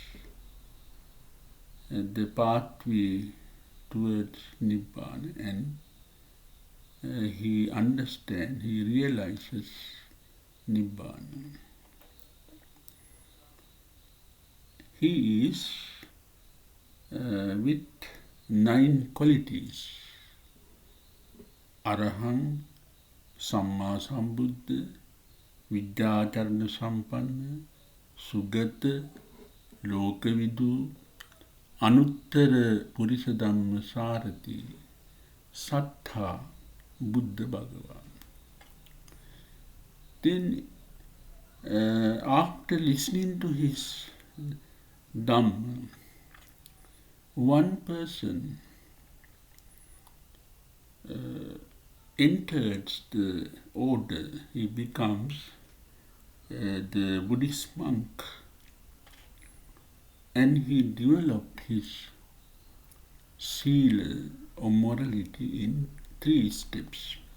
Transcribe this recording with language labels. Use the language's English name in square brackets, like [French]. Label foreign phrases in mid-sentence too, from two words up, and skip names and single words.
[English] the pathway towards Nibbana, and he understands, he realizes Nibbana. He is with 9 qualities: [Pali] Arahang, Samma Sambuddha, Vidyacharana Sampanna, Sugata, Lokavidu, Anuttara Purisa Dhamma Sarati, Sattha, Buddha Bhagavan. [English] Then after listening to his Dhamma, one person enters the order, he becomes the Buddhist monk, and he developed his sila or morality in 3 steps.